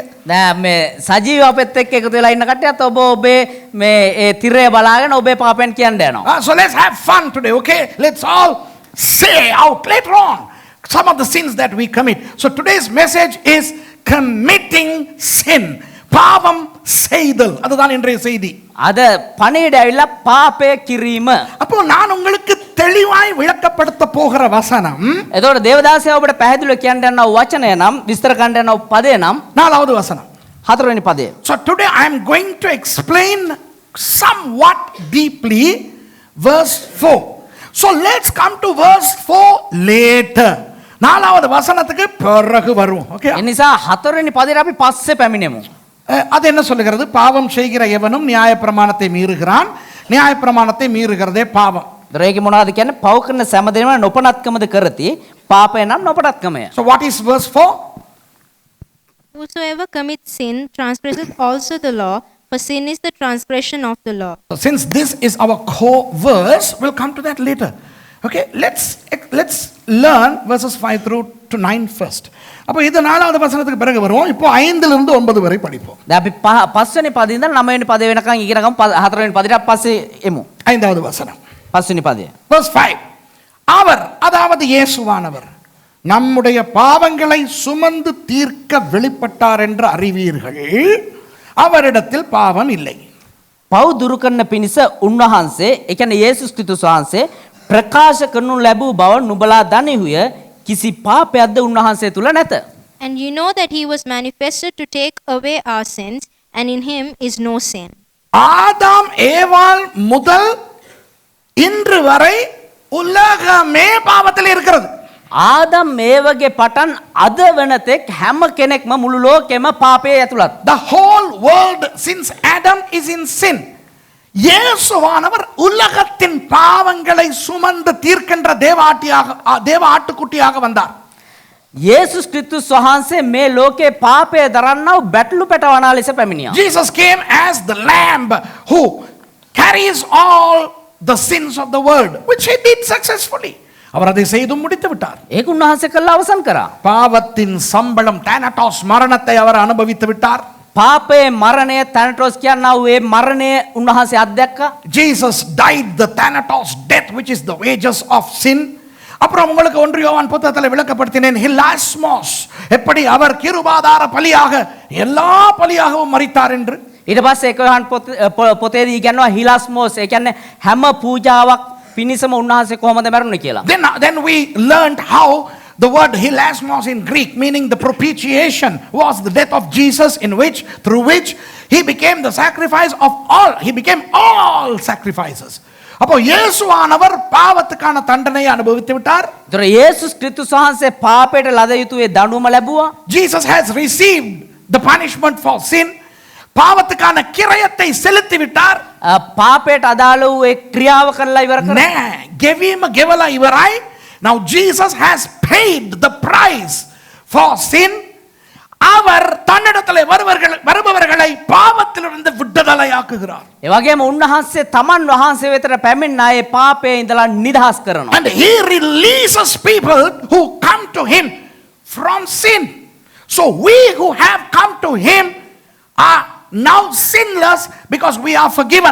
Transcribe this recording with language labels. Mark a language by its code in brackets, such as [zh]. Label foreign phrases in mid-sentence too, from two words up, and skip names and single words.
[si] දැන් මේ සජීව අපෙත් එක්ක එකතු වෙලා ඉන්න කට්ටියත් ඔබේ මේ ඒ තිරය බලාගෙන ඔබේ පාපයන් කියන්න යනවා. [en] So let's have fun today, okay? Let's all say out later on some of the sins that we commit. So today's message is committing sin. [ta] பாவம் செய்தல். அதுதான் இன்றைய செய்தி. [si] අද පණිවිඩය ඇවිල්ලා පාපය කිරීම. [ta] அப்போ நான் உங்களுக்கு தெளிவாய் விளக்கப்படுத்த போகிற வசனம் [si] එතකොට දේවදාසයා ඔබට පැහැදිලිව කියන්න යන වචනය නම් විස්තර කරන්න යන පදේ නම් [ta] 4வது வசனம். [si] 4වෙනි පදය. [en] So today I am going to explain somewhat deeply verse 4. So let's come to verse 4 later. [ta] 4வது வசனத்துக்கு பிறகு வருவோம். ஓகே? [si] ඒ නිසා 4වෙනි පදේට අපි පස්සේ පැමිණෙමු. [ta] அது என்ன சொல்லுகிறது? பாவம் செய்கிற எவனும் நியாயப்பிரமாணத்தை மீறுகிறான். நியாயப்பிரமாணத்தை மீறுகிறதே பாவம். [si] ඒකේ මොනවද කියන්නේ? පව් කරන සෑම දෙයක්ම නොපනත්කමද කරති. පාපය නම් නොපනත්කමය. [en] So what is verse 4? Whosoever commits sin transgresseth also the law, for sin is the transgression of the law. So since this is our core verse, we'll come to that later. Okay, let's learn verses 5 through to 9 first. [ta] அப்போ இது 4வது வசனத்துக்கு பிறகு வருவோம். இப்போ 5 லிருந்து 9 வரை படிப்போம். [si] දැන් අපි 5 වෙනි පදේ ඉඳන් 9 වෙනි පදේ වෙනකන් ඉගෙන ගමු. 4 වෙනි පදේට පස්සේ එමු. [ta] 5வது வசனம். [si] 5 වෙනි පදේ. [en] verse 5. [ta] அவர் அதாவது இயேசுவானவர் நம்முடைய பாவங்களை சுமந்து தீர்க்க வெளிப்பட்டார் என்று அறிவீர்கள். அவரிடத்தில் பாவம் இல்லை. [si] පව් දුරු කරන පිණිස උන්වහන්සේ, ඒ කියන්නේ යේසුස් ක්‍රිස්තුස් වහන්සේ ප්‍රකාශ කරනු ලැබූ බව නුඹලා දනිහුය. කිසි පාපයක්ද උන්වහන්සේ තුල නැත. [en] And you know that he was manifested to take away our sins, and in him is no sin. [ta] ஆதாம் ஏவாள் முதல் இன்று வரை உலகமே பாவத்தில் இருக்கிறது. [si] ආදම් මේවගේ පටන් අද වෙනතෙක් හැම කෙනෙක්ම මුළු ලෝකෙම පාපයේ ඇතුළත්. [en] The whole world since Adam is in sin. [ta] இயேசுவானவர் உலகத்தின் பாவங்களை சுமந்து தீர்க்கின்ற தேவ ஆட்டுக்குட்டியாக வந்தார். [si] යේසුස් ක්‍රිස්තුස් වහන්සේ මේ ලෝකේ පාපය දරන්නව බැටළු පැටවනා ලෙස පැමිණියා. [en] Jesus came as the lamb who carries all the sins of the world, which he did successfully. [ta] அவர் அதை செய்து முடித்து விட்டார். [si] ඒක උන්වහන්සේ කළා අවසන් කරා. [ta] பாவத்தின் சம்பளம் டானடாஸ் மரணத்தை அவர் அனுபவித்து விட்டார். [si] පාපයේ මරණය තැනටොස් කියන්නා වූ ඒ මරණය උන්වහන්සේ අත්දැක්කා. [en] Jesus died the thanatos death which is the wages of sin. [ta] அப்புறம் உங்களுக்கு 1 யோவான் புத்தகத்தில் விளக்கப்படுத்தினேன் ஹிலாஸ்மோஸ் எப்படி அவர் கிருபாதார பலியாக எல்லா பலியாகவும் மரித்தார் என்று. [si] ඊට පස්සේ එක යොහන් පොතේදී කියනවා හිලාස්මෝස් ඒ කියන්නේ හැම පූජාවක් පිණිසම උන්වහන්සේ කොහොමද මැරුණේ කියලා. [en] Then we learned how the word hilasmos in Greek meaning the propitiation was the death of Jesus through which he became the sacrifice of all. He became all sacrifices. [ta] அப்போ இயேசுவானவர் பாவத்துக்கான தண்டனையை அனுபவித்து விட்டார். [si] ඒතර යේසුස් ක්‍රිස්තුස් වහන්සේ පාපයට ලද යුතු ඒ දඬුවම ලැබුවා. [en] Jesus has received the punishment for sin. [ta] பாவத்துக்கான கிரயத்தை செலுத்தி விட்டார். [si] පාපයට අදාළ වූ ඒ ක්‍රියාව කරලා ඉවර කරා. නෑ ගෙවීම ගෙවලා ඉවරයි. [en] Now Jesus has paid the price for sin. [ta] அவர் தன்னிடத்தில் வருபவர்களை பாவத்திலிருந்து விடுதலையாக்குகிறார். [si] ඒ වගේම උන්වහන්සේ තමන් වහන්සේ වෙතට පැමිණ අය පාපයේ ඉඳලා නිදහස් කරනවා. [en] And he releases people who come to him from sin. So we who have come to him are now sinless because we are forgiven.